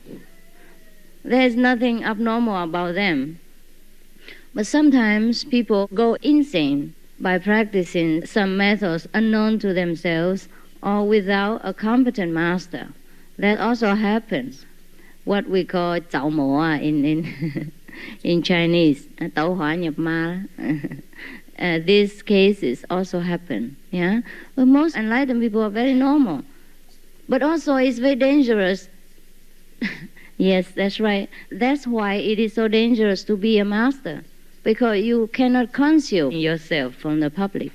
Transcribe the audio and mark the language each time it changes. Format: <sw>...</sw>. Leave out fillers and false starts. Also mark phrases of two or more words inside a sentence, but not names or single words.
<en>There's nothing abnormal about them. But sometimes people go insane by practicing some methods unknown to themselves or without a competent master. That also happens. What we call 找魔 in Chinese, 斗</en> <vi>hỏa nhập ma.</vi> <en>These cases also happen. Yeah? But most enlightened people are very normal. But also it's very dangerous. Yes, that's right. That's why it is so dangerous to be a master. Because you cannot conceal yourself from the public.</en>